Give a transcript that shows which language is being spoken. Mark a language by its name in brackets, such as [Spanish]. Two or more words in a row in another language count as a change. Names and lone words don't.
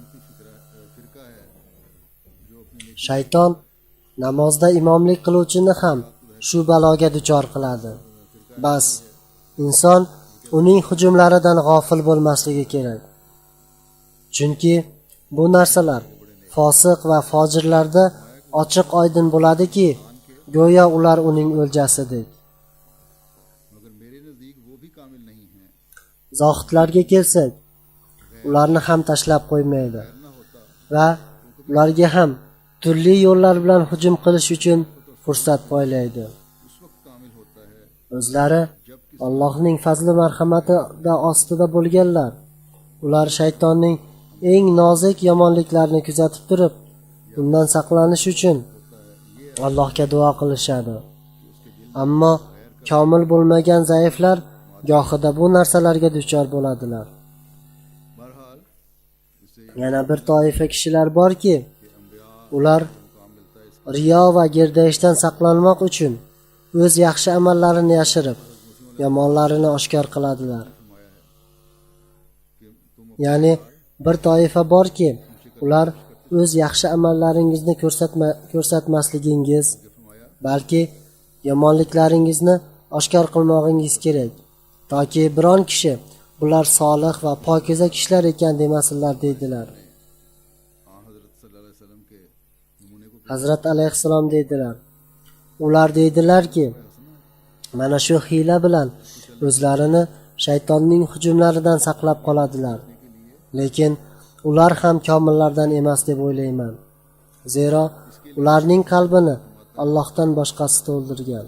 [Uzbek] Shayton namozda imomlik qiluvchini ham shu baloga duchor qiladi. Bas, inson uning hujumlaridan g'ofil bo'lmasligi kerak. Chunki bu narsalar fosiq va fojirlarda ochiq oydin bo'ladiki, go'yo ular uning o'ljasidek. [Urdu] مگر میرے نزدیک وہ بھی کامل نہیں ہیں. [Uzbek] Zohidlarga kelsak, ularni ham tashlab qo'ymaydi va ularga ham turli yo'llar bilan hujum qilish uchun fursat poylaydi. [Urdu] اس وقت کامل ہوتا ہے [Uzbek] O'zlari Allohning fazli marhamatida ostida bo'lganlar. Ular shaytonning eng nozik yomonliklarini kuzatib turib, undan saqlanish uchun Allohga duo qilishadi. Ammo komil bo'lmagan zaiflar gohida bu narsalarga duchor bo'ladilar. [Urdu] بہرحال اس سے [Uzbek] Yana bir toifa kishilar borki, ular riyo va gerdayishdan saqlanmoq uchun o'z yaxshi amallarini yashirib, yomonlarini oshkor qiladilar. Ya'ni bir toifa borki, ular o'z yaxshi amallaringizni ko'rsatmasligingiz, balki yomonliklaringizni oshkor qilmoqingiz kerak, toki biron kishi bular solih va pokiza kishilar ekan demasinlar deydilar. [Urdu] हज़रत [Arabic] صلى الله عليه وسلم [Urdu] کے نمونے کو [Uzbek] Hazrat alayhissalom deydilar. Ular deydilarki, mana shu hiyla bilan o'zlarini shaytonning hujumlaridan saqlab qoladilar. Lekin ular ham komillardan emas deb o'ylayman. Zero ularning qalbini Allohdan boshqasi to'ldirgan.